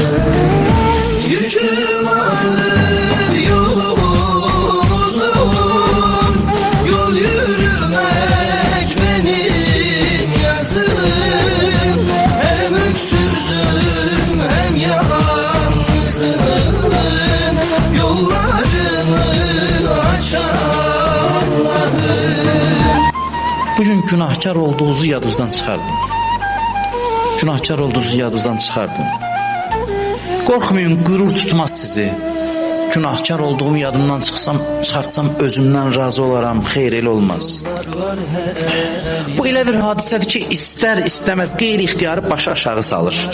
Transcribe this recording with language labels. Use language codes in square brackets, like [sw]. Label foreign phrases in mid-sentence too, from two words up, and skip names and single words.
[tr] Yüküm ağır yolum uzun, yol yürümek benim yazım. Hem öksüzüm hem yalnızım, yollarını aç Allah'ım. [az] Bugün günahkar olduğunuzu yadınızdan çıxardın. Günahkar olduğunuzu yadınızdan çıxardın. Qorxmayın, qürur tutmaz sizi. Günahkar olduğumu yadımdan çıxartsam özümdən razı olaram, xeyr elə olmaz. Bu elə bir hadisədir ki, istər istəməz qeyri-ixtiyarı başı aşağı salır.